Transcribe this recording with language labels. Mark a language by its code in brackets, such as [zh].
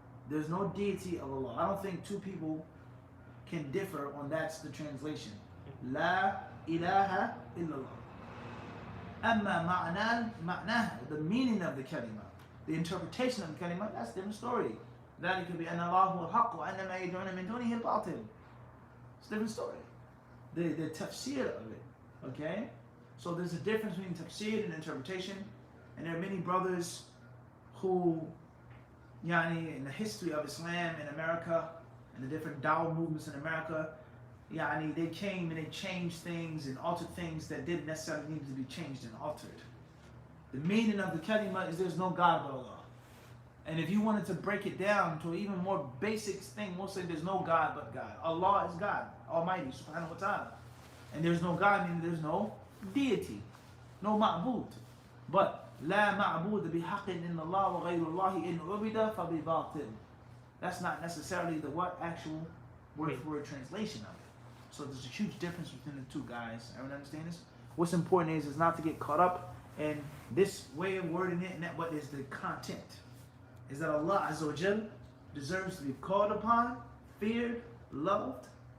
[en] There's no deity of Allah. I don't think 2 people can differ on that's the translation. [ar] La ilaha illallah. Amma ma'naha, [en] the meaning of the kalima, the interpretation of the kalima, that's a different story. [ar] ذلك بأن الله هو الحق وأن ما يدعون من دونه الباطل. [en] It's a different story. The tafsir of it, okay? So there's a difference between tafsir and interpretation, and there are many brothers who, in the history of Islam in America and the different Dawah movements in America, they came and they changed things and altered things that didn't necessarily need to be changed and altered. The meaning of the kalima is there's no God but Allah. And if you wanted to break it down to an even more basic thing, we'll say there's no God but God. Allah is God, Almighty, subhanahu wa ta'ala. And there's no God, meaning there's no deity, no ma'bud. But [ar] لا معبود بحق إن الله وغير الله إن عبد فبباطل. [en] That's not necessarily the what actual word for word translation of it. So there's a huge difference between the two, guys. Everyone understand this? What's important is not to get caught up in this way of wording it, and that what is the content. Is that Allah Azza wa Jal deserves to be called upon, feared, loved.